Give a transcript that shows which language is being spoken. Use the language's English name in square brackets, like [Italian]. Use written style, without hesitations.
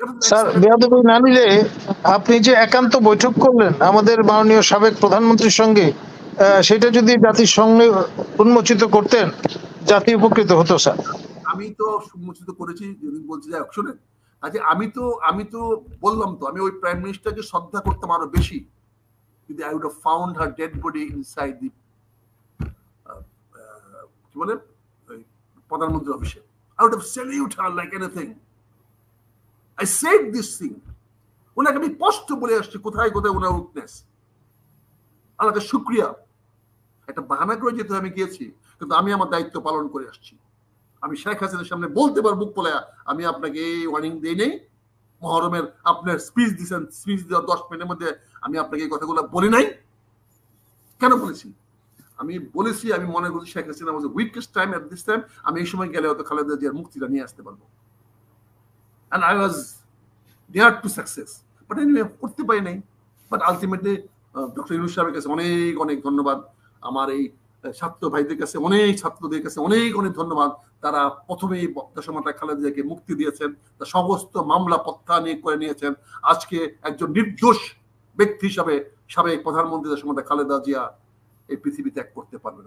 [Bangla] Sir বেয়াদবি না নিলে আপনি যে একান্ত বৈঠক করলেন আমাদের মাননীয় সাবেক প্রধানমন্ত্রীর সঙ্গে, সেটা যদি জাতির সঙ্গে উন্মোচিত করতেন জাতি উপকৃত হতো স্যার। আমি তো উন্মোচিত করেছি, যেদিন বলছি যাই শুনেন। আচ্ছা আমি তো বললাম তো আমি ওই প্রাইম মিনিস্টারকে শ্রদ্ধা করতাম আরো বেশি, [English] যদি I would have found her dead body inside the [Bangla] কি বলে প্রধানমন্ত্রী অফিসে, [English] I would have saluted her like anything. I said this thing. [Bangla] ওনাকে আমি স্পষ্ট বলে আসছি কোথায় কোথায় ওনার উইকনেস। আল্লাহকে শুকরিয়া, একটা বাহানা করে যেতে আমি গিয়েছি, কিন্তু আমি আমার দায়িত্ব পালন করে আসছি। আমি শেখ হাসিনার সামনে বলতে পারবো মুখ বলে আমি আপনাকে এই ওয়ার্নিং দিই নেই, মহরমের আপনার স্পিচ দিয়েছেন, স্পিচ দেওয়ার 10 মিনিটের মধ্যে আমি আপনাকে এই কথাগুলো বলি নাই। কেন বলেছি? আমি বলেছি আমি মনে করছি Sheikh Hasina [English] was the weakest time at this time, [Bangla] আমি এই সময় গেলে হয়তো খালেদা জিয়ার মুক্তিটা নিয়ে আসতে পারবো। [English] And I was dared to success, but anyway [Bangla] করতে পারি নাই। বাট আলটিমেটলি ডক্টর ইউনূস সাহেবের কাছে অনেক অনেক ধন্যবাদ, আমার এই ছাত্র ভাইদের কাছে অনেক, ছাত্রদের কাছে অনেক অনেক ধন্যবাদ। তারা প্রথমেই দশমাতায় খালেদা জিয়াকে মুক্তি দিয়েছেন, তার সমস্ত মামলা প্রত্যাহার করে নিয়েছেন। আজকে একজন নির্দোষ ব্যক্তি হিসাবে সাবেক প্রধানমন্ত্রী দশমাতা খালেদা জিয়া এই পৃথিবী ত্যাগ করতে পারবেন।